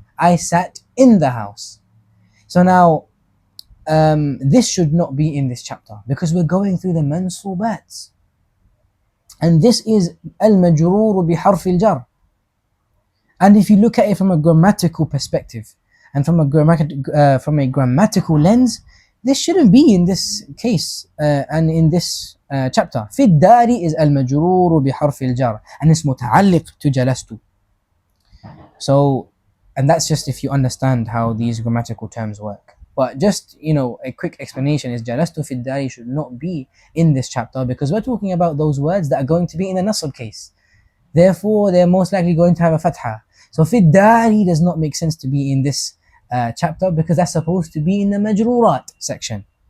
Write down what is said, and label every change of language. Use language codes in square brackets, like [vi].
[en] I sat in the house. So now, this should not be in this chapter, because we're going through the mansubats. And this is al-majroor bi harf al-jar. And if you look at it from a grammatical perspective, and from a grammatical lens, this shouldn't be in this case and in this chapter. [ar] في الدار is المجرور بحرف الجر, and it's متعلق to جلست. [en] So, and that's just if you understand how these grammatical terms work. But just, a quick explanation is [ar] جلست في الدار [en] should not be in this chapter, because we're talking about those words that are going to be in the nasb case. Therefore, they're most likely going to have a fatha. So [ar] في الدار [en] does not make sense to be in this chapter, because that's supposed to be in the majrurat section.